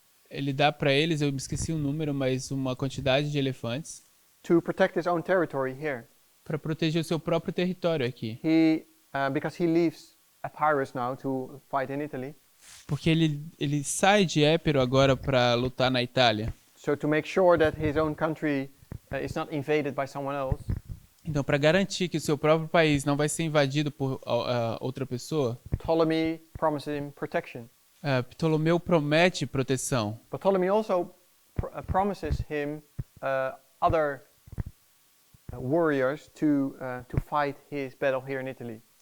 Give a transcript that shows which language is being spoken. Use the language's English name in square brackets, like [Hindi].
[Portuguese] Ele dá para eles, eu me esqueci o número, mas uma quantidade de elefantes [English] to protect his own territory here. [Portuguese] para proteger o seu próprio território aqui. [English] Because he leaves Epirus now to fight in Italy. [Portuguese] Porque ele sai de Épiro agora para lutar na Itália. [English] So to make sure that his own country is not invaded by someone else. [Portuguese] Então, para garantir que o seu próprio país não vai ser invadido por outra pessoa, [English] Ptolemy promises him protection. [Portuguese] Ptolomeu promete proteção. [English] But Ptolemy also promises him other warriors to fight his battle here in Italy.